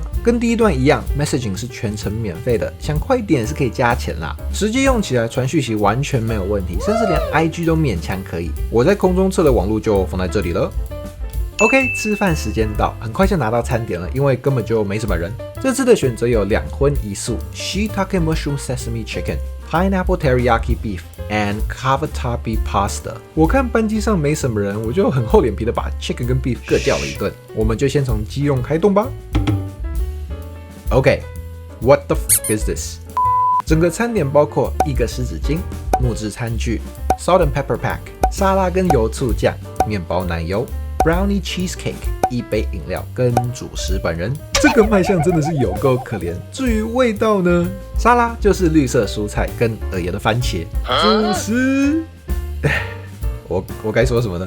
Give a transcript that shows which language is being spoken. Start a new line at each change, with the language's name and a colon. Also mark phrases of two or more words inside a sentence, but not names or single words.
Chinese: 跟第一段一樣 ，messaging 是全程免費的，想快一點也是可以加錢啦。實際用起來傳訊息完全沒有問題，甚至連 IG 都勉強可以。我在空中測的網路就放在這裡了。OK， 吃飯時間到，很快就拿到餐點了，因為根本就沒什麼人。這次的選擇有2葷1素
English: Shiitake Mushroom Sesame Chicken、Pineapple Teriyaki Beef and cavatappi pasta。
Chinese: 我看班機上沒什麼人，我就很厚臉皮的把 chicken 跟 beef 各叫了一頓。我們就先從雞肉開動吧。OK，
English: what the f is this？
Chinese: 整個餐點包括一個濕紙巾、木質餐具、
English: salt and pepper pack、
Chinese: 沙拉跟油醋醬、麵包奶油、
English: brownie cheesecake、
Chinese: 一杯飲料跟主食本人。這個賣相真的是有夠可憐。至於味道呢，沙拉就是綠色蔬菜跟額爺的番茄，主食，我該說什麼呢？